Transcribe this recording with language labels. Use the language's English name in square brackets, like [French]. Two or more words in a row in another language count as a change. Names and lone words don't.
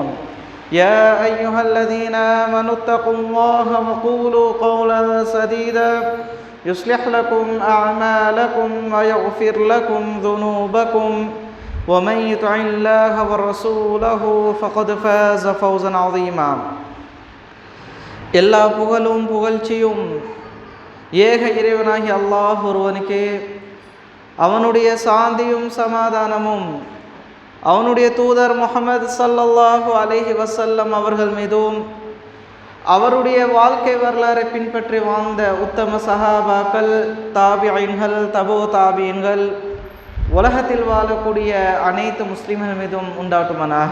[Arabic] يا أيها الذين آمنوا اتقوا الله وقولوا قولا سديدا يصلح لكم أعمالكم ويغفر لكم ذنوبكم ومن يطع الله ورسوله فقد فاز فوزا عظيما. [Tamil] எல்லா புகழும் புகழ்ச்சியும் ஏக இறைவனாகி அல்லாஹ் ஒருவனுக்கே, அவனுடைய சாந்தியும் சமாதானமும் அவனுடைய தூதர் முஹம்மது [Arabic] صلى الله عليه وسلم [Tamil] அவர்கள் மீதும் அவருடைய வாழ்க்கை வரலாறை பின்பற்றி வாழ்ந்த உத்தம சஹாபாக்கள், தாபிஈன்கள், தபோ தாபிஈன்கள், உலகத்தில் வாழக்கூடிய அனைத்து முஸ்லிம்கள் மீதும் உண்டாட்டுமனாக.